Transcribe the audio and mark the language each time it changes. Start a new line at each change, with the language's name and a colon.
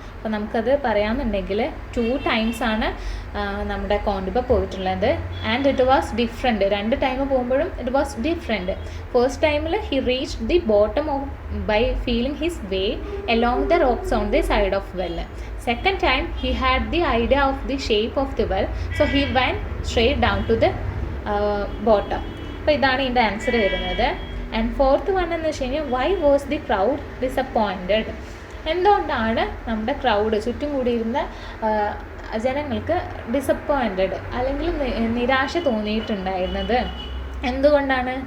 Malayalam: അപ്പോൾ നമുക്കത് പറയാമെന്നുണ്ടെങ്കിൽ 2 ടൈംസാണ് നമ്മുടെ കോണ്ടിബ പോയിട്ടുള്ളത്.
English: And it was different. 2 time പോകുമ്പോഴും it was different. First ടൈമിൽ he reach the bottom of by feeling his way along the rocks on the side of well. Second time he had the idea of the shape of the well, so he went straight down to the bottom.
Malayalam: അപ്പോൾ ഇതാണ് ഇതിൻ്റെ answer വരുന്നത്.
English: and fourth one
Malayalam: എന്ന് വെച്ച് കഴിഞ്ഞാൽ
English: Why was the crowd disappointed.
Malayalam: എന്തുകൊണ്ടാണ് നമ്മുടെ crowd ചുറ്റും കൂടിയിരുന്ന ജനങ്ങൾക്ക് ഡിസപ്പോയിൻറ്റഡ് അല്ലെങ്കിൽ നിരാശ തോന്നിയിട്ടുണ്ടായിരുന്നത്? എന്തുകൊണ്ടാണ്?